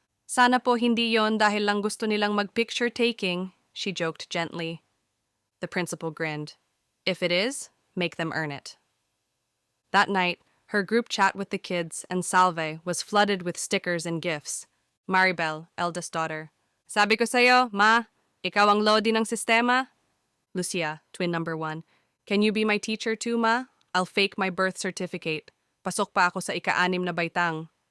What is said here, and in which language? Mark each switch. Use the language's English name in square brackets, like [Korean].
[Filipino] Sana po hindi yon dahil lang gusto nilang mag-picture taking, [English] she joked gently. The principal grinned. If it is, make them earn it. That night, her group chat with the kids and Salve was flooded with stickers and gifts. Maribel, eldest daughter. [Filipino] Sabi ko sa'yo, Ma, ikaw ang lodi ng sistema. [English] Lucia, twin number 1. Can you be my teacher too, Ma? I'll fake my birth certificate. [Filipino] Pasok pa ako sa ika-6 na baitang.